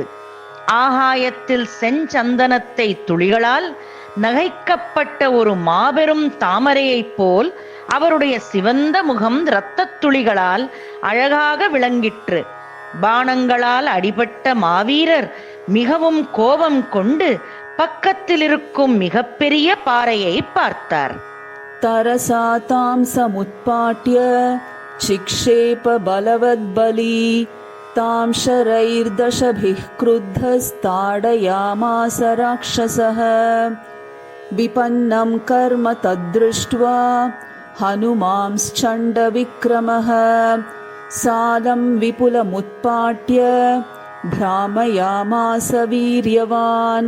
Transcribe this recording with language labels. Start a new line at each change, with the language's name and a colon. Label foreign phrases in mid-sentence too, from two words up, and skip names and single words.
Tamil: ஆகாயத்தில் செஞ்சந்தனத்தை துளிகளால் நகைக்கப்பட்ட ஒரு மாபெரும் தாமரையைப் போல் அவருடைய சிவந்த முகம் இரத்தத் துளிகளால் அழகாக விளங்கிற்று. பாணங்களால் அடிபட்ட மாவீரர் மிகவும் கோபம் கொண்டு பக்கத்தில் இருக்கும் மிகப்பெரிய பாறையை பார்த்தார்.
Sanskrit: तरसा तां समुत्पाट्य चिक्षेप बलवद्बली तां शरैर्दशभिः क्रुद्धस्ताडयामास राक्षसः। विपन्नं कर्म तद्दृष्ट्वा हनुमांश्चण्डविक्रमः सालं विपुलमुत्पाट्य भ्रामयामास वीर्यवान्।